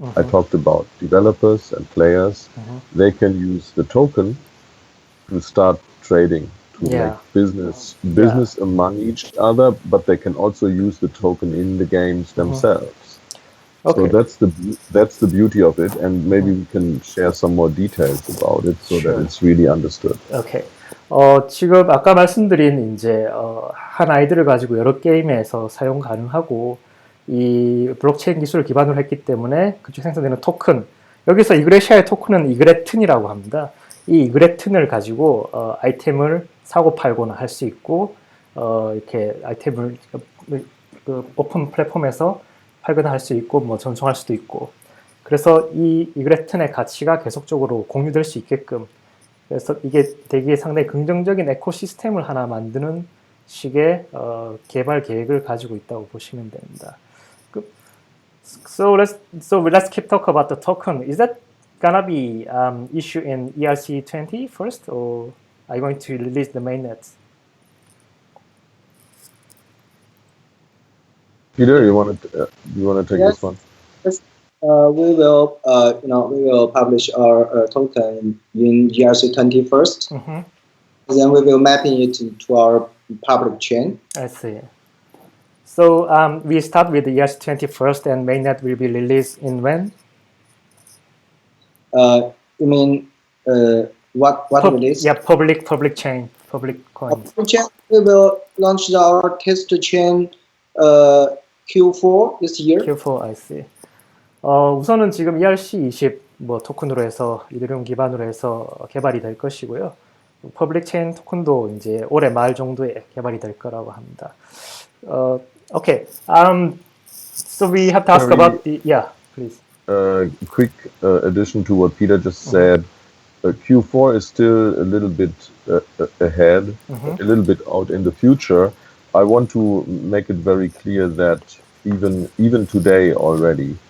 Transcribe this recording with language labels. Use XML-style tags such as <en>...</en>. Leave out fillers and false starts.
<en>I talked about developers and players. They can use the token to start trading, to make business among each other, but they can also use the token in the games themselves. Okay. So that's the beauty of it, and maybe we can share some more details about it so that it's really understood. Okay.</en> <ko>지금 아까 말씀드린 이제 한 아이디를 가지고 여러 게임에서 사용 가능하고 이 블록체인 기술을 기반으로 했기 때문에 그쪽 생성되는 토큰, 여기서 이그레시아의 토큰은 이그레튼이라고 합니다. 이 이그레튼을 가지고 아이템을 사고 팔거나 할 수 있고 이렇게 아이템을 그 오픈 플랫폼에서 팔거나 할 수 있고 뭐 전송할 수도 있고, 그래서 이 이그레튼의 가치가 계속적으로 공유될 수 있게끔, 그래서 이게 되게 상당히 긍정적인 에코시스템을 하나 만드는 식의 개발 계획을 가지고 있다고 보시면 됩니다.</ko> <en>So let's keep talk about the token. Is that gonna be issued in ERC20 first, or are you going to release the mainnet? Peter, you want to take this one? Yes. We will publish our token in ERC20 first. Then we will mapping it to our public chain. I see. So we start with the ERC20 first, and mainnet will be released in when? You mean what release? Yeah, public chain, public coins. We will launch our test chain Q4 this year. Q4, I see.</en> <ko>우선은 지금 ERC20 뭐 토큰으로 해서 이더리움 기반으로 해서 개발이 될 것이고요. 퍼블릭 체인 토큰도 이제 올해 말 정도에 개발이 될 거라고 합니다.</ko> <en>Okay. So we have to ask about the please. Quick addition to what Peter just said. Q4 is still a little bit ahead, a little bit out in the future. I want to make it very clear that even today already,</en>